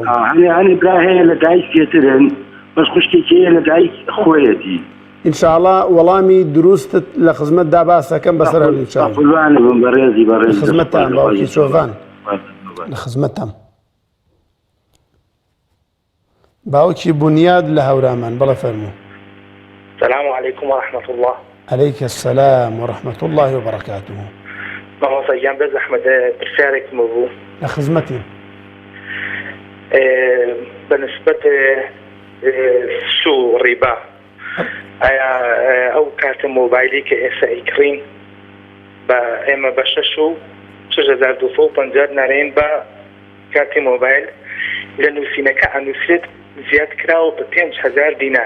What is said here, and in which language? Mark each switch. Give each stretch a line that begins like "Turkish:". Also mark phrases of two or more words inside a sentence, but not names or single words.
Central Kurdish: هەنی برا هەیە لە دایک پێترن بەس خوشکێکی هەیە لە دایک خۆیەتی. ئینشاءڵڵا وەڵامی دروستت لە خزمەتدا باسەکەم بەسەر هەردوو چاوم. قوربانم بەڕێزی بەڕێز. لە خزمەتتان باوکی چۆڤان. لە خزمەتتان. باوکی بنیاد لە هەورامان بەڵێ فەرموو.
Arabic: السلام عليكم ورحمة الله. عليك السلام ورحمة الله وبركاته.
Central Kurdish: مامۆستا گیان بێ زەحمەت پرسیارێکم بوو. لە خزمەتی. بەنسبەت سوو ڕیبا ئایا ئەو کارتە مۆبایلی کە ئێستا ئیکڕین بە ئێمە بە 6,250 نارێن بە کارتی مۆبایل لە نووسینەکە ئەنووسێت زیاد کراوە بە 5,000 دینار.